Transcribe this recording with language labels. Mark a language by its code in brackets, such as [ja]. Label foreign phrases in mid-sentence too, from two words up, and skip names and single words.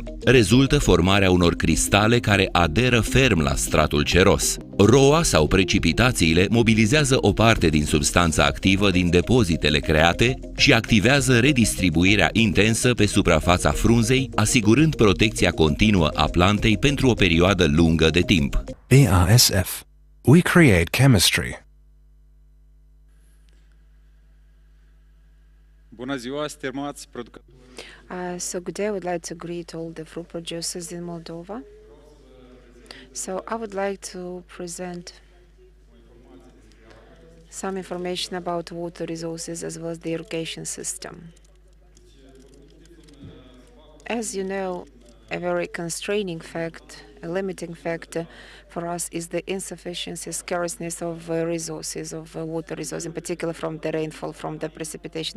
[ro] Rezultă formarea unor cristale care aderă ferm la stratul ceros. Roa sau precipitațiile mobilizează o parte din substanța activă din depozitele create și activează redistribuirea intensă pe suprafața frunzei, asigurând protecția continuă a plantei pentru o perioadă lungă de timp. [en] BASF. We create chemistry. [ro] Bună ziua, stimați producători. [en] So good day, I would like to greet all the fruit producers in Moldova. So I would like to present some information about water resources as well as the irrigation system. As you know, a very constraining fact, a limiting factor for us is the insufficiency, scarceness of resources, of water resources, in particular from the rainfall, from the precipitation.